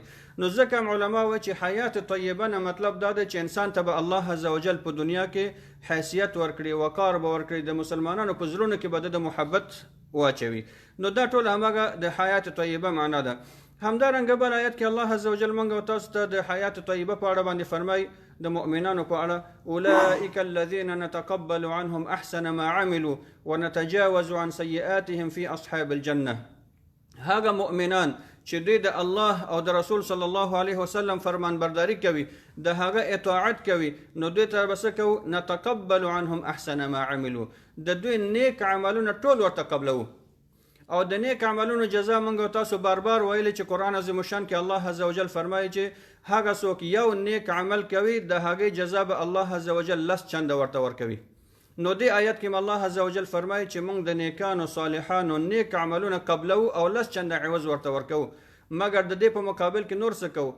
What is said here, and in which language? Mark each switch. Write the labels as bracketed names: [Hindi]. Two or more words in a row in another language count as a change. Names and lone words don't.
[Pashto] نو ځکه هم علما وایي چې [Arabic] حیات طیبه [Pashto] نه مطلب دا دی چې انسان ته به الله [Arabic] عز وجل [Pashto] په دنیا کې حیثیت ورکړي، وقار به ورکړي، د مسلمانانو په زړونو کې به د محبت واچوي. نو دا ټول هماغه د [Arabic] حیات طیبه [Pashto] معنا ده. همدارنګه بل آیت کې الله [Arabic] عز وجل [Pashto] موږ او تاسو ته د [Arabic] حیات طیبه [Pashto] په اړه باندې فرمایي، د مؤمنانو په اړه، [Arabic] اولئک الذین نتقبل عنهم احسن ما عملوا ونتجاوز عن سیئاتهم فی اصحاب الجنه. [Pashto] هغه مؤمنان چې دوی د الله او د رسول [Arabic] صلی الله علیه وسلم [Pashto] فرمان برداری کوي، د هغه اطاعت کوي، نو دوی ته به څه کوو؟ [Arabic] نتقبل عنهم احسن ما عملوا، [Pashto] د دوی نیک عملونه ټول ورته قبلوو او د نیک عملونو جزا موږ تاسو بار بار ویلي چې قرآن عظیم الشان کې الله [Arabic] عز وجل [Pashto] فرمایي چې هغه څوک یو نیک عمل کوي د هغې جزا به الله [Arabic] عز وجل [Pashto] 10 چنده ورته ورکوي. نو دې آیت کې الله [Arabic] عز وجل [Pashto] فرمایي چې موږ د نیکانو صالحانو نیک عملونه قبلو او 10 چنده عوض ورته ورکو، مګر د دې په مقابل کې نور څه کوو؟